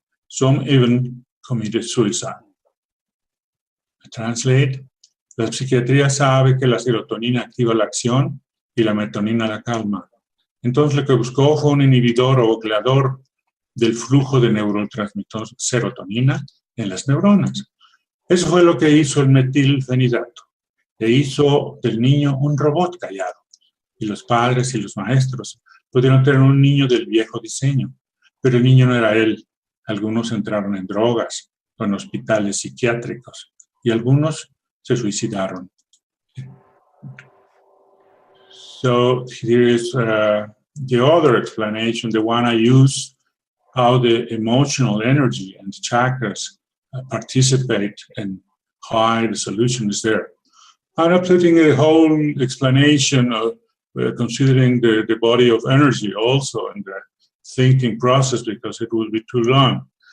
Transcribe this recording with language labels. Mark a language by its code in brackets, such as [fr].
[en] Some even committed suicide. I translate. [es] La psiquiatría sabe que la serotonina activa la acción y la melatonina la calma. Entonces lo que buscó fue un inhibidor o bloqueador del flujo de neurotransmisor serotonina en las neuronas. Eso fue lo que hizo el metilfenidato. E hizo del niño un robot callado. Y los padres y los maestros pudieron tener un niño del viejo diseño. Pero el niño no era él. Algunos entraron en drogas o en hospitales psiquiátricos. Y algunos se suicidaron. [en] So here is the other explanation, the one I use, how the emotional energy and chakras participate and why the solution is there. I'm not putting a whole explanation of considering the body of energy also in the thinking process because it will be too long.